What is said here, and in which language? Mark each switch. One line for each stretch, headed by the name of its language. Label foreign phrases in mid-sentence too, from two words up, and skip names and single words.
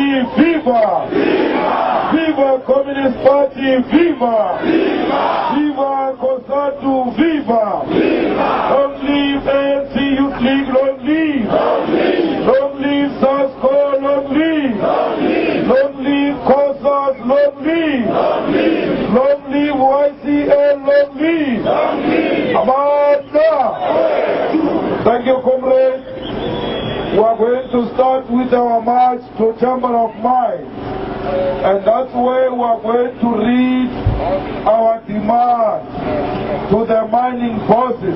English: viva! Viva! Viva Communist Party, viva! Viva! Viva COSATU, viva! Viva! Long live ANC Youth League, long live! Long live! Long live SASCO, long live! Long live! Long live COSAT, long live! Long live! Long live YCL, long live! Long live! Amanda! Thank you, comrades. We are going to start with our march to Chamber of Mines. And that's where we are going to read our demand to the mining bosses.